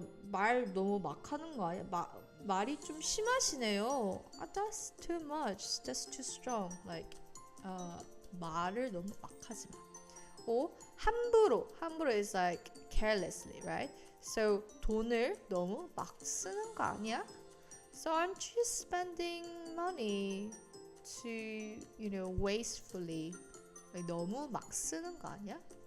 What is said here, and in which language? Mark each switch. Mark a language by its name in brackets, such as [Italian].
[Korean] 말 너무 막 하는 거 아니야? 말이 좀 심하시네요. [English] That's too much. That's too strong. [Korean] Like 말을 너무 막 하지 마. [English] 함부로 is like carelessly, right? [Korean] So 돈을 너무 막 쓰는 거 아니야? [English] So aren't you spending money to wastefully? [Korean] Like 너무 막 쓰는 거 아니야?